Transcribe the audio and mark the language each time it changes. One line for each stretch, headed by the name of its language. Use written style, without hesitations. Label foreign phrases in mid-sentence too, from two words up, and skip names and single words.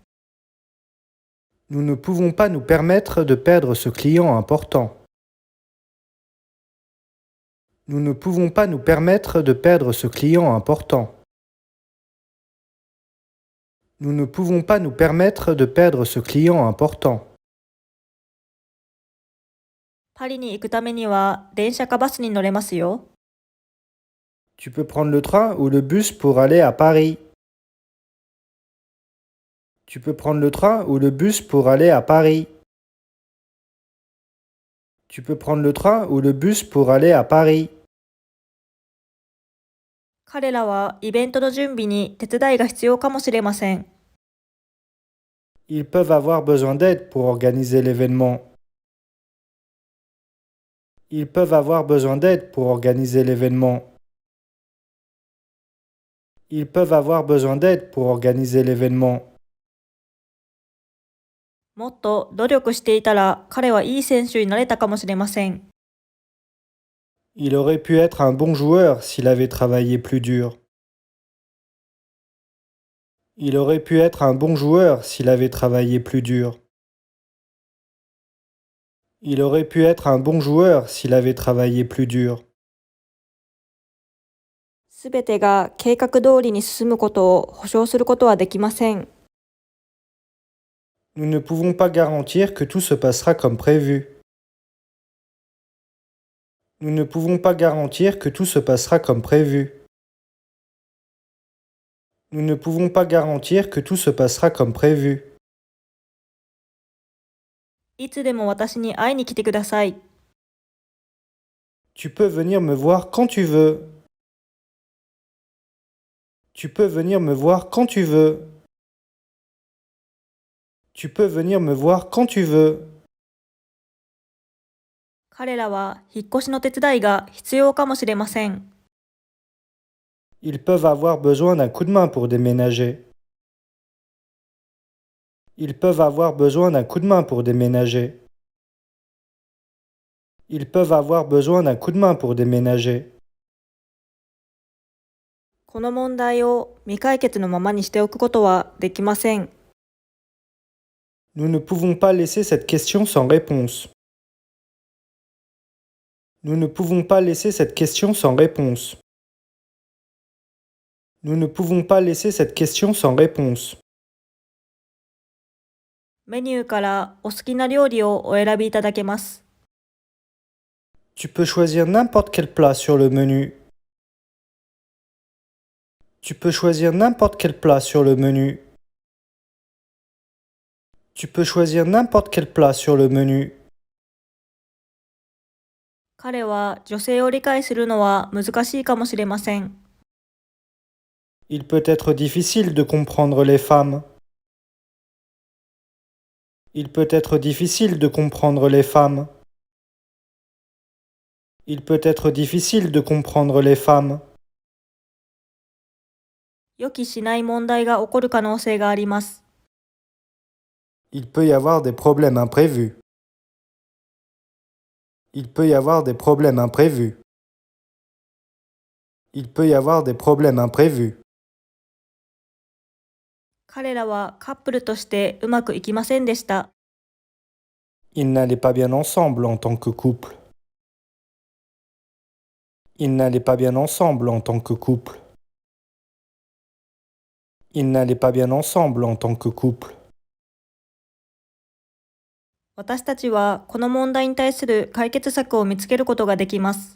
French: Nous ne pouvons pas nous permettre de perdre ce client important. Nous ne pouvons pas nous permettre de perdre ce client important. Nous ne pouvons pas nous permettre de perdre ce client important.
Japanese: パリに行くためには電車かバスに乗れますよ。
French: Tu peux prendre le train ou le bus pour aller à Paris. Tu peux prendre le train ou le bus pour aller à Paris. Tu peux prendre le train ou le bus pour aller à Paris.
Japanese: 彼らはイベントの準備に手伝いが必要かもしれません。
French: Ils peuvent avoir besoin d'aide pour organiser l'événement. Ils peuvent avoir besoin d'aide pour organiser l'événement. Ils peuvent avoir besoin d'aide pour organiser l'événement.
Japanese: もっと努力していたら彼はいい選手になれたかもしれません。
French: Il aurait pu être un bon joueur s'il avait travaillé plus dur. Il aurait pu être un bon joueur s'il avait travaillé plus dur. Il aurait pu être un bon joueur s'il avait travaillé plus dur.
Japanese: すべてが計画通りに進むことを保証することはできません。
French: Nous ne pouvons pas garantir que tout se passera comme prévu. Nous ne pouvons pas garantir que tout se passera comme prévu. Nous ne pouvons pas garantir que tout se passera comme prévu.
Japanese: いつでも私に会いに来てください。
French: Tu peux venir me voir quand tu veux. Tu peux venir me voir quand tu veux. Tu peux venir me voir quand tu veux.
Japanese: 彼らは引っ越しの手伝いが必要かもしれません。
French: Ils peuvent avoir besoin d'un coup de main pour déménager. Ils peuvent avoir besoin d'un coup de main pour déménager. Ils peuvent avoir besoin d'un coup de main pour déménager.
Japanese: この問題を未解決のままにしておくことはできません。
French: Nous ne pouvons pas laisser cette question sans réponse. Nous ne pouvons pas laisser cette question sans réponse. Nous ne pouvons pas laisser cette question sans réponse.
Japanese: メニューからお好きな料理をお選びいただけます。
French: Tu peux choisir n'importe quel plat sur le menu. Tu peux choisir n'importe quel plat sur le menu. Tu peux choisir n'importe quel plat sur le menu.
Japanese: 彼は女性を理解するのは難しいかもしれません。
French: Il peut être difficile de comprendre les femmes. Il peut être difficile de comprendre les femmes. Il peut être difficile de comprendre les femmes.
Japanese: 予期しない問題が起こる可能性があります。
French: Il peut y avoir des problèmes imprévus. Il peut y avoir des problèmes imprévus. Il peut y avoir des problèmes imprévus.
Japanese: 彼らはカップルとしてうまくいきませんでした。
French: Ils n'allaient pas bien ensemble en tant que couple. Ils n'allaient pas bien ensemble en tant que couple. Ils n'allaient pas bien ensemble en tant que couple.
Japanese: 私たちはこの問題に対する解決策を見つけることができます。